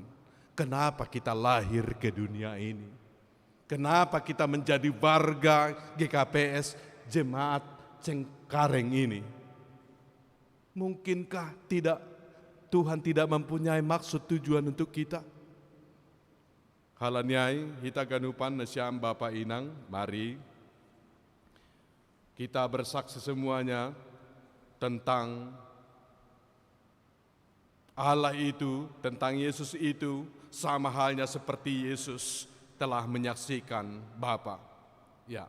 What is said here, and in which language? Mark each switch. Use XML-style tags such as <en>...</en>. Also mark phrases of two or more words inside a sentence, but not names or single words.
<id>Kenapa kita lahir ke dunia ini? Kenapa kita menjadi warga GKPS Jemaat Cengkareng ini? Mungkinkah Tuhan tidak mempunyai maksud tujuan untuk kita?</id> <bts>Halanyai hita ganupan nasyam Bapa Inang,</bts> <id>mari kita bersaksi semuanya tentang Allah itu, tentang Yesus itu, sama halnya seperti Yesus telah menyaksikan Bapa. Ya.</id>